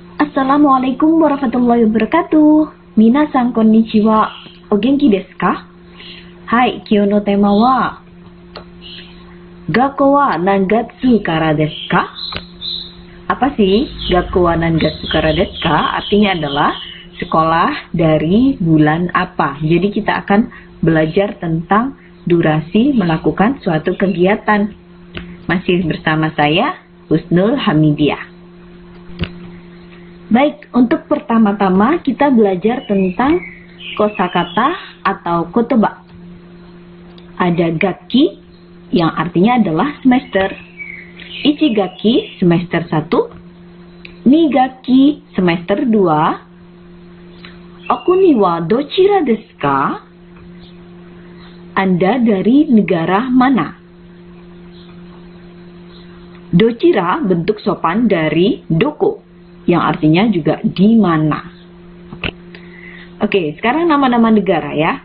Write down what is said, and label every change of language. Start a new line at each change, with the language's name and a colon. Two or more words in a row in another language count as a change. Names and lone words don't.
Arabic: السلام عليكم ورحمة الله وبركاته.
Japanese: みなさんこんにちは. お元気ですか? はい、今日のテーマは学校は何月からですか?
Indonesian: Apa sih
Japanese: 学校は何月からですか?
Indonesian: Artinya adalah sekolah dari bulan apa. Jadi kita akan belajar tentang durasi melakukan suatu kegiatan. Masih bersama saya, Husnul Hamidiah. Baik, untuk pertama-tama kita belajar tentang kosakata atau kotoba. Ada gakki yang artinya adalah semester. Ichigakki semester 1, nigakki semester 2.
Japanese: お国はどちらですか?
Indonesian: Anda dari negara mana? Dochira bentuk sopan dari doko, yang artinya juga di mana. Oke, sekarang nama-nama negara ya.